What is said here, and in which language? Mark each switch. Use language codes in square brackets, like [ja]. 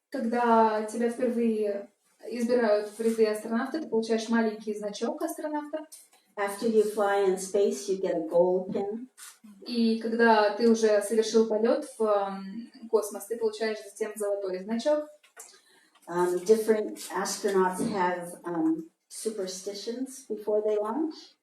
[ru] Когда тебя впервые избирают в ряды астронавта, ты получаешь маленький значок астронавта. [en] After you fly in space, you get a gold pin. [ru] И когда ты уже совершил полет в космос, ты получаешь затем золотой значок. [en] Different astronauts have superstitions before they launch.